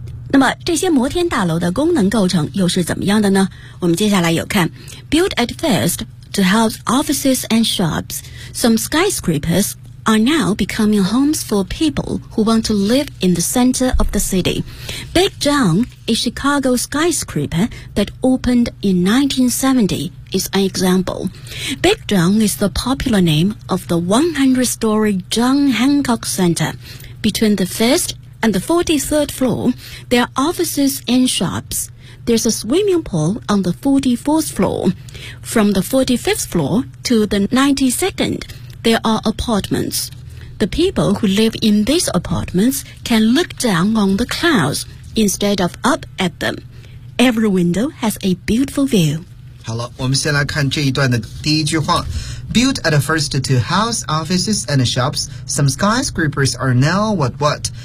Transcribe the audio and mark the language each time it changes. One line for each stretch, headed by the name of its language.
Chinese: 那么这些摩天大楼的功能构成又是怎么样的呢？我们接下来有看
English: built at first. To house offices and shops, some skyscrapers are now becoming homes for people who want to live in the center of the city. Big John, a Chicago skyscraper that opened in 1970, is an example. Big John is the popular name of the 100-story John Hancock Center. Between the first and the 43rd floor, there are offices and shops. There's a swimming pool on the 44th floor. From the 45th floor to the 92nd, there are apartments. The people who live in these apartments can look down on the clouds instead of up at them. Every window has a beautiful view.
Chinese: 好了，我们先来看这一段的第一句话。
English: Built at first to house offices and shops, some skyscrapers are now what?